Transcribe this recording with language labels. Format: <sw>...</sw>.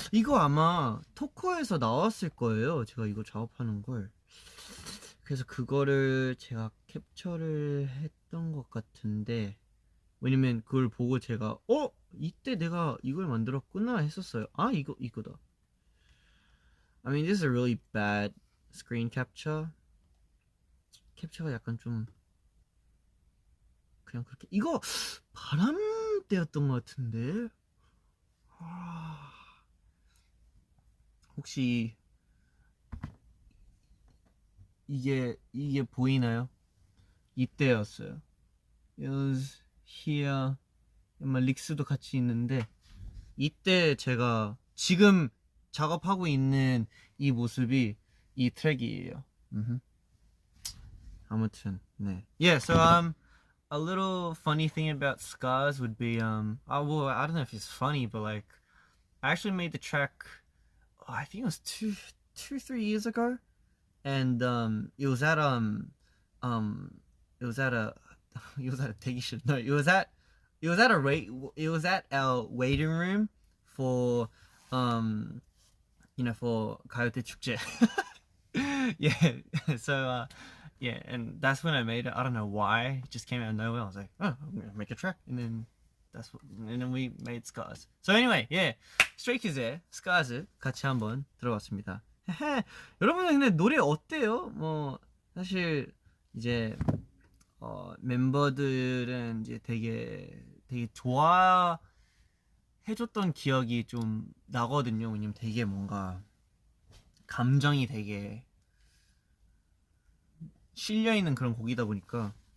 <ko>이거 아마 토커에서 나왔을 거예요. 제가 이거 작업하는 걸. 그래서 그거를 제가 캡처를 했던 것 같은데 왜냐면 그걸 보고 제가 이때 내가 이걸 만들었구나 했었어요. 아 이거다.</ko> <en>I mean this is a really bad screen capture.</en> <ko>캡처가 약간 좀 그냥 그렇게 이거 바람 때였던 것 같은데 혹시 이게 보이나요? 이때였어요.</ko> <en>It was here.</en> <ko>아마 릭스도 같이 있는데 이때 제가 지금 작업하고 있는 이 모습이 이 트랙이에요. 아무튼 네.</ko> <en>Yeah, so a little funny thing about Scars would be well, I don't know if it's funny, but like I actually made the track I think it was 3 years ago, and it was at it was at a it was at a</en> <ko>대기실.</ko> <en>No, it was at our waiting room for for</en> <ko>가요대 축제.</ko> <en>Yeah, so yeah, and that's when I made it. I don't know why, it just came out of nowhere. I was like, oh, I'm gonna make a track, and then we made Scars. So anyway, yeah,</en> <ko>Stray Kids의 Scars 같이 한번 들어봤습니다. 여러분들 근데 노래 어때요? 뭐 사실 이제 멤버들은 이제 되게 좋아해줬던 기억이 좀 나거든요. 왜냐면 되게 뭔가 감정이 되게 실려있는 그런 곡이다 보니까.</ko>